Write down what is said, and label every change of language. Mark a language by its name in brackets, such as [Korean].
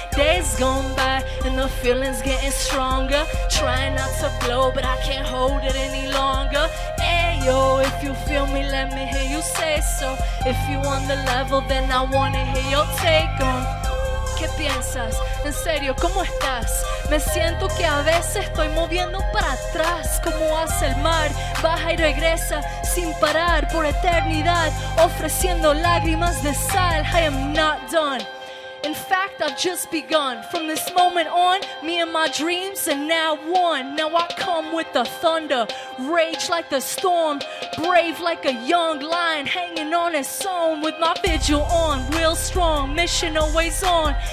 [English] Days gone by and the feeling's getting stronger. Trying not to blow, but I can't hold it any longer. Ayo, if you feel me, let me hear you say so. If you on the level, then I wanna hear your take on. [Spanish] ¿Qué piensas? En serio, ¿cómo estás? Me siento que a veces estoy moviendo para atrás, como hace el mar, baja y regresa sin parar por eternidad, ofreciendo lágrimas de sal. [English] I am not done. In fact, I've just begun. From this moment on, me and my dreams are now one. Now I come with the thunder, rage like the storm, brave like a young lion, hanging on its own with my vigil on, real strong, mission always on.